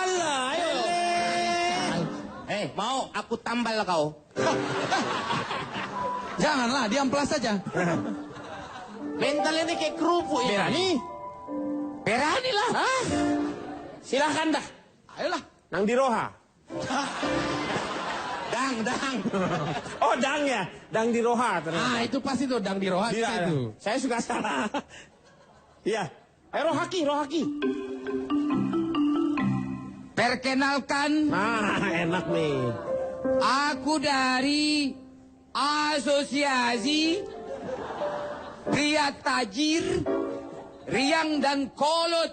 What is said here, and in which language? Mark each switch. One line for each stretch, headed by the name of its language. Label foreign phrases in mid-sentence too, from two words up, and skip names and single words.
Indonesian: Alah, ayo. Mau aku tambal kau. Janganlah, diamplas saja. Mental ini kayak kerupuk ya. Berani? Berani lah. Hah? Silahkan dah. Ayolah.
Batak Toba: Nang Diroha. Dang.
Indonesian: Oh, Dang ya.
Batak Toba: Dang Diroha
Indonesian: ternyata. Itu pasti tuh
Batak Toba: dang di roha
Indonesian: Tidak, itu. saya suka salah. Iya. Ayo Rohaki. Perkenalkan, Nah, enak nih. aku dari Asosiasi Pria Tajir, Riang dan Kolot,